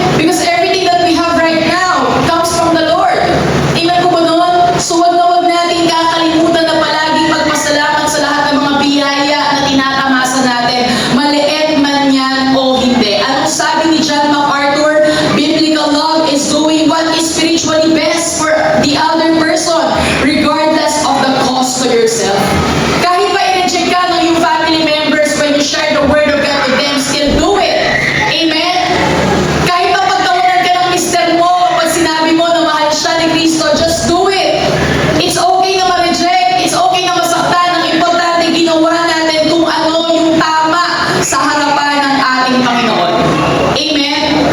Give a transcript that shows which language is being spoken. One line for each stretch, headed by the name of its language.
English: Because everything that we have right now comes from the Lord.
Filipino: Amen po ba nun? So wag natin kakalimutan na palagi magpasalamat sa lahat ng mga biyaya na tinatamasa natin. Maliit man yan o hindi. Anong sabi ni John MacArthur?
English: Biblical love is doing what is spiritually best for the other person, regardless of the cost to yourself.
Filipino: Kahit pa i-reject ka ng yung
English: family members when you share the word of God with them, still do it. Amen?
Filipino: Kahit pa pagtawanan ka ng mister mo, pag sinabi mo na mahal siya ni Kristo,
English: just do it. It's okay
Filipino: na ma-reject,
English: it's okay
Filipino: na masaktan. Ang importante, ginawa natin kung ano yung tama sa harapan ng ating Panginoon. Amen?